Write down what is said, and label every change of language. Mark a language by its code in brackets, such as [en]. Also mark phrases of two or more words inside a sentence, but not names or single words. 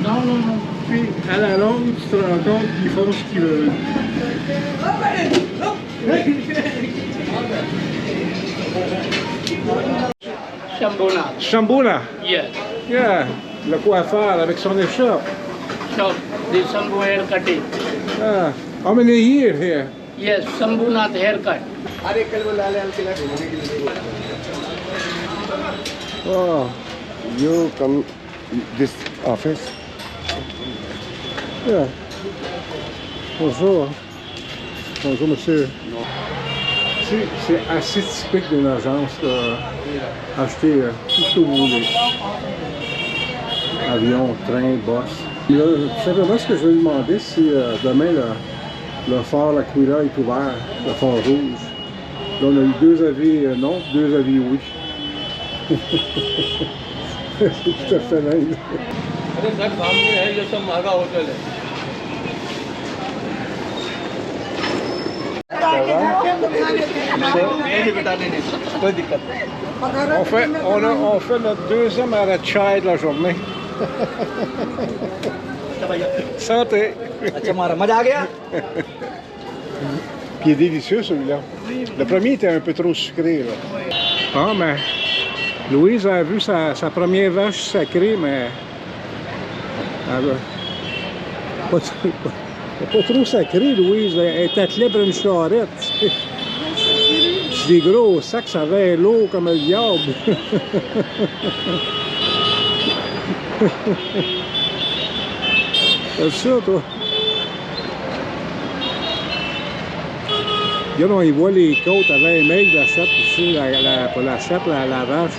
[fr] Non, non, non. Puis, à la longue, tu te rends compte qu'ils font ce qu'ils veulent. Shambhuna. Shambhuna. [en] Yes. Yeah. [fr] Le coiffeur avec son écharpe. [en] So, this Shambhu haircutting. Ah. How many years here? Yes, Shambhunath haircut. Oh. You come this office? Yeah. [fr] Bonjour. Bonjour, monsieur. C'est assez typique d'une agence, là. Acheter tout ce que vous voulez. Avion, train, bus. Là, tout simplement, ce que je vais lui demander, si demain, le phare La Couilla est ouvert, le phare rouge. Là, on a eu 2 avis non, 2 avis oui. C'est tout à fait dingue. [hi] अरे सर सामने है ये सब महंगा होटल है नहीं बेटा नहीं कोई दिक्कत नहीं [fr] On fait notre 2e arrêt de chai de la journée. Santé! [hi] अच्छा मारा मजा आ गया [fr] Puis il est délicieux celui-là. Le premier était un peu trop sucré. Là. Ah, mais Louise a vu sa première vache sacrée, mais elle pas trop sacrée, Louise. Elle était libre une charrette. C'est des gros sacs, ça avait l'eau comme le diable. C'est ça, toi? Regarde, on y voit les côtes avec un mec de la chatte ici, pas la chatte, la vache.